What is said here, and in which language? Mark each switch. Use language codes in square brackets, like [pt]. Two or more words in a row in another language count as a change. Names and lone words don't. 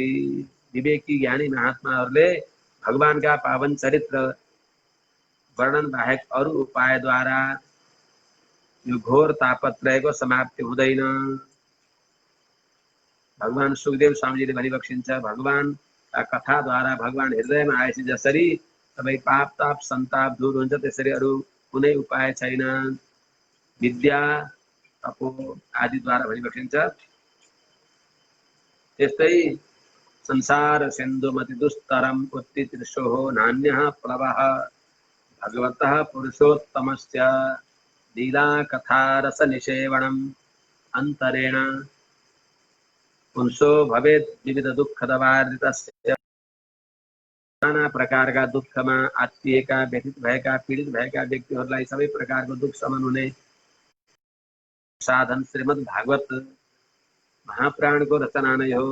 [ne] विवेकी ज्ञानी महात्माहरूले भगवानका पावन चरित्र वर्णन बाहेक अरु उपायद्वारा यो घोर तापत्रयको समाप्ति हुँदैन। भगवान सुखदेव स्वामीजीले भनिबक्सिन्छ, भगवान कथाद्वारा भगवान हृदयमा आएपछि जसरी सबै पाप ताप सन्ताप दूर हुन्छ त्यसरी अरु कुनै उपाय छैन। विद्या तपो आदिद्वारा भनिबक्सिन्छ। [sa] त्यस्तै संसार सिंधुमति दुस्तरम उत्तितृषो नान्यः प्लवः भगवतः पुरुषोत्तमस्य लीला कथा रस निषेवणम् अंतरेण पुंसो भवेत् विविध दुख दवारितस्य। [hi] नाना प्रकार का दुख में [ne] आत्मीयका व्यथित भएका पीडित भएका व्यक्तिहरूलाई सबै प्रकारको दुख समन हुने साधन श्रीमद् भागवत महाप्राण को रचना नै हो।